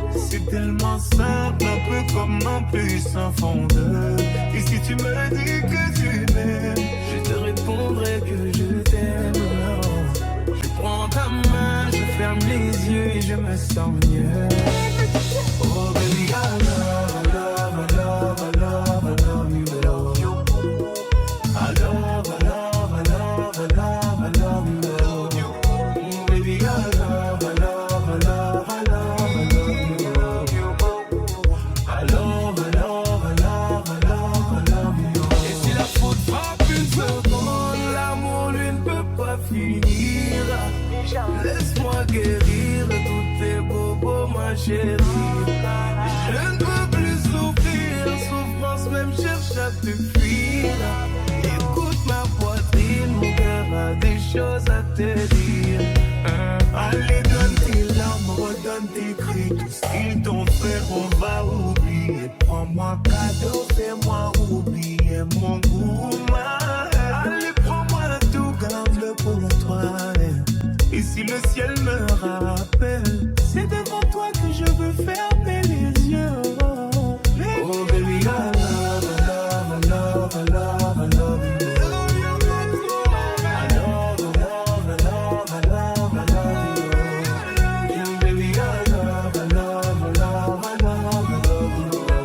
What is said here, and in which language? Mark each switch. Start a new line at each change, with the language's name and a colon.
French: C'est tellement simple, un peu comme un puissant fondeur. Et si tu me dis que tu m'aimes, je te répondrai que je t'aime. Je prends ta main, je ferme les yeux et je me sens mieux.
English: Oh baby, I love, I love, I love, I love, I love you. I love, I love, I love, I love, I love you. Baby, I love, I love, I love, I love, I love you. I love, I love, I love, I love, I love you.
French: Et si la faute frappe une seconde, l'amour lui ne peut pas finir. Laisse-moi guérir tous tes bobos, ma chérie. Je ne peux plus souffrir, souffrance même cherche à te fuir. Écoute ma poitrine, mon cœur a des choses à te dire. Allez, donne tes larmes, redonne tes cris. Tout ce qu'ils t'ont fait, on va oublier. Prends-moi cadeau, fais-moi oublier mon goût. Allez, prends-moi tout, garde-le pour toi. Et si le ciel me rappelle, c'est devant toi que je veux fermer les yeux.
English: Oh baby, I love, I love, I love, I love, I love you. I love, I love, I love, I love, I love you. Yeah, baby, I love, I love, I love, I love, I love you.